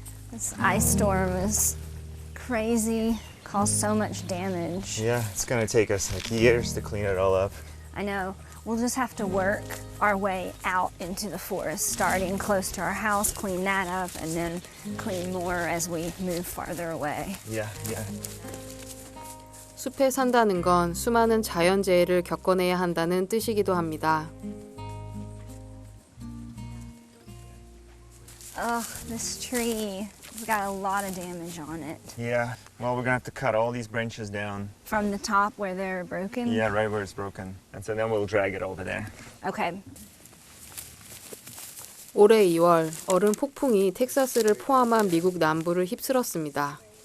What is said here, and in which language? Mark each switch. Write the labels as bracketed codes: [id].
[en] This ice storm is crazy, caused so much damage. Yeah, it's gonna take us like years to clean it all up. I know. We'll just have to work our way out into the forest, starting close to our house, clean that up, and then clean more as we move farther away. Yeah. [ko] 숲에 산다는 건 수많은 자연재해를 겪어내야 한다는 뜻이기도 합니다. [en] Oh, this tree has got a lot of damage on it. Yeah. Well, we're gonna have to cut all these branches down. From the top where they're broken? Yeah, right where it's broken. And so then we'll drag it over there. Okay. [ko] 올해 2월 얼음 폭풍이 텍사스를 포함한 미국 남부를 휩쓸었습니다.